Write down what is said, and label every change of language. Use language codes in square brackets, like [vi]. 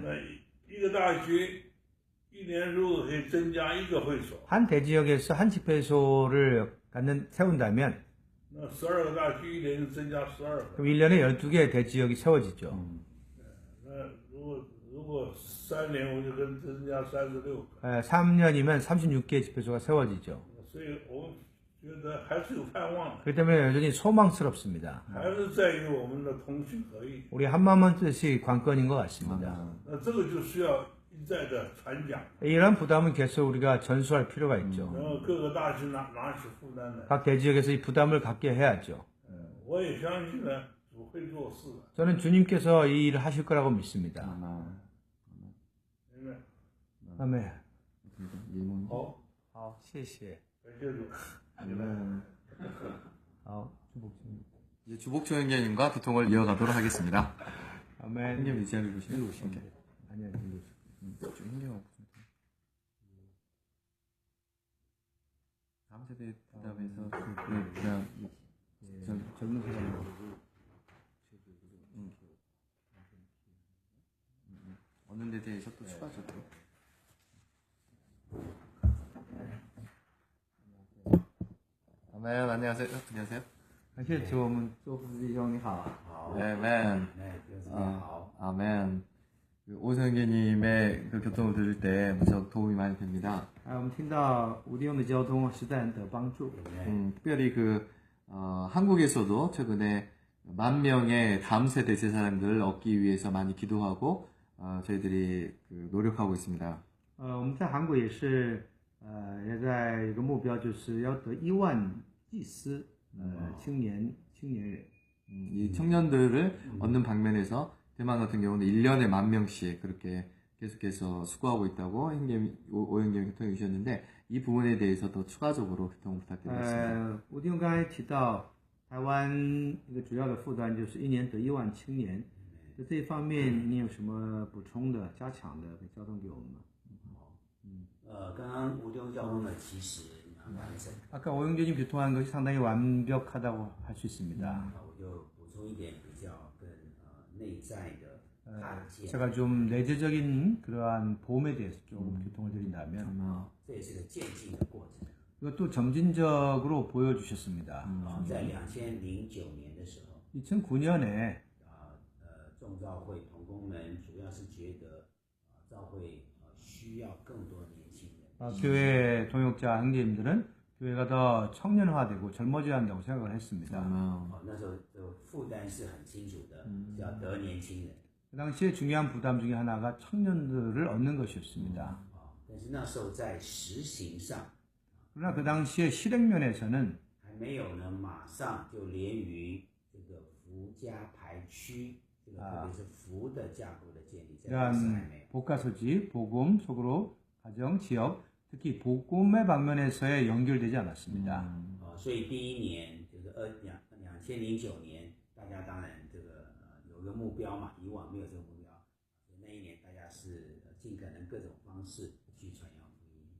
[zh] 那一个大学一年如果可以增加一个会所， [ko] 한 대지역에서 한 집회소를 세운다면 [zh] 那12个大区一年就增加12个。 [ko] 그럼 1년에 12개의 대지역이 세워지죠. [zh] 那如果3年我就跟增加36个， [ko] 3년이면 36개의 집회소가 세워지죠. [zh] 所以我觉得还是有盼望的， [ko] 그렇기 때문에 여전히 소망스럽습니다. [zh] 还是在于我们的同心合意。 [ko] 우리 한마음한 뜻이 관건인 것 같습니다. [zh] 那这个就需要一再的传讲， [ko] 이러한 부담은 계속 우리가 전수할 필요가 있죠. [zh] 然后各个大区拿起负担来。 [ko] 각 대지역에서 이 부담을 갖게 해야죠. [zh] 我也相信呢，主会做事的。 [ko] 저는 주님께서 이 일을 하실 거라고 믿습니다. [zh] 明白？ [ko] 아멘. [zh] 好，好，谢谢。感谢主。 [ko] 好，주복님. 이제 주복초 형제님과 교통을 이어가도록 하겠습니다. 아멘. 형님 이 자리로 오시면 오케이. 아니야, 일로 오세요. 좀 형님하고 다음 세대 부담에서 그냥 젊은 사람들. 어느 데 대해서 또 추가적으로 아멘. 안녕하세요. 안녕하세요. [zh] 感谢主，我们周副弟兄你好。 [ko] 아멘. [zh] 好。 [ko] 아멘. 오성 형제님의 그 교통을 들을 때 무척 도움이 많이 됩니다. [zh] 我们听到吴弟兄的交通实在很得帮助。 [ko] 특별히 한국에서도 최근에 10,000명의 다음 세대 제사장들을 얻기 위해서 많이 기도하고 저희들이 노력하고 있습니다. [zh] 我们在韩国也是，也在一个目标，就是要得1万祭司，青年人。 [ko] 이 청년들을 얻는 방면에서 대만 같은 경우는 1년에 10,000명씩 그렇게 계속해서 수고하고 있다고 오형님 교통해 주셨는데 이 부분에 대해서 더 추가적으로 교통 부탁드리겠습니다. [zh] 吴弟兄刚才提到，台湾一个主要的负担就是1年得1万青年，在这一方面你有什么补充的、加强的可以交通给我们吗？刚刚吴弟兄交通的其实完整， [ko] 아까 오영재님 교통한 것이 상당히 완벽하다고 할 수 있습니다. [zh] 我就补充一点比较更内在的看见， [ko] 제가 좀 내재적인 그러한 보험에 대해서 조금 교통을 드린다면 [zh] 这也是个渐进的过程。 [ko] 이것도 점진적으로 보여주셨습니다. [zh] 在2009年的时候， [ko] 2009년에 [zh] 众召会同工们主要是觉得召会需要更多年轻人， [ko] 교회 동역자 형제님들은 교회가 더 청년화되고 젊어져야 한다고 생각을 했습니다. [zh] 那时候的负担是很清楚的，是要得年轻人。 [ko] 그 당시에 중요한 부담 중에 하나가 청년들을 얻는 것이었습니다. [zh] 但是那时候在实行上， [ko] 그러나 그 당시에 실행면에서는 [zh] 还没有呢马上就连于这个福家排区，这个特别是福的架构的建立，在当时还没 [ko] 이러한 [zh] 有。 [ko] 복가소지, 복음, 소그룹, 가정, 지역, 특히 복음의 방면에서의 연결되지 않았습니다. [zh] 所以第一年就是2009年，大家当然这个有个目标嘛，以往没有这个目标，所以那一年大家是尽可能各种方式去传扬福音。